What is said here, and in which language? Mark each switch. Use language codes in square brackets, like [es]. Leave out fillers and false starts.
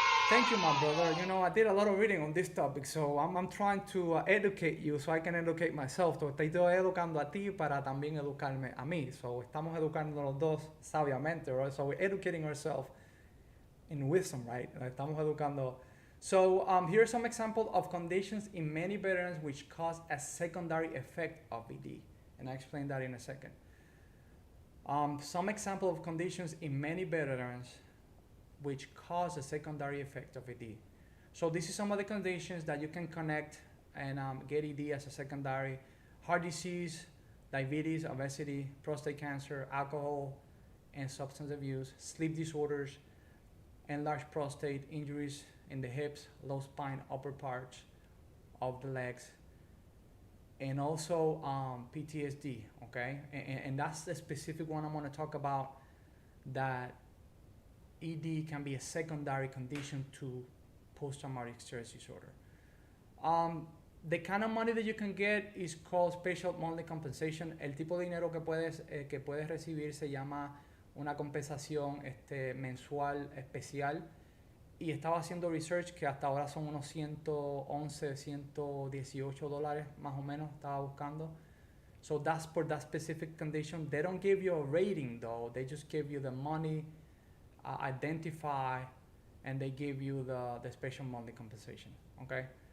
[en] Thank you, my brother. You know, I did a lot of reading on this topic, so I'm trying to educate you so I can educate myself. [es] So, te estoy educando a ti para también educarme a mí. So, estamos educando los dos sabiamente, right? [en] So, we're educating ourselves in wisdom, right? [es] Estamos educando. [en] So, here are some examples of conditions in many veterans which cause a secondary effect of ED. And I explain that in a second. Some example of conditions in many veterans which cause a secondary effect of ED. So this is some of the conditions that you can connect and get ED as a secondary: heart disease, diabetes, obesity, prostate cancer, alcohol and substance abuse, sleep disorders, enlarged prostate, injuries in the hips, low spine, upper parts of the legs, and also PTSD, okay? And that's the specific one I'm going to talk about, that ED can be a secondary condition to post-traumatic stress disorder. The kind of money that you can get is called special monthly compensation. [es] El tipo de dinero que puedes recibir se llama una compensación mensual especial. Y estaba haciendo research que hasta ahora son unos 111, 118 dólares más o menos, estaba buscando. [en] So that's for that specific condition. They don't give you a rating though, they just give you the money, identify, and they give you the special monthly compensation, okay?